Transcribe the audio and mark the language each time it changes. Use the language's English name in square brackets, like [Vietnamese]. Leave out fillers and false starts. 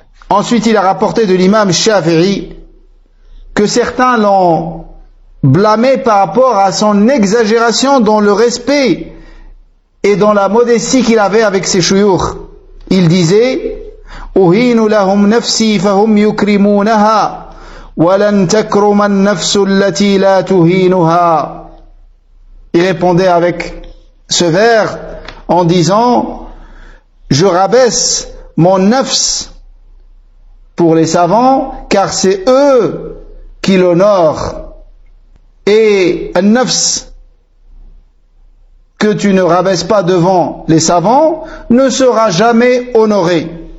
[French] Ensuite, il a rapporté de l'imam Shafi'i que certains l'ont blâmé par rapport à son exagération dans le respect et dans la modestie qu'il avait avec ses chouyours. Il disait [Arabic] أهين لهم نفسي فهم يكرمونها ولن تكرم النفس التي لا تهينها. [French] Il répondait avec ce vers en disant je rabaisse mon nafs pour les savants car c'est eux qui l'honorent. Et un nafs que tu ne rabaisses pas devant les savants ne sera jamais honoré.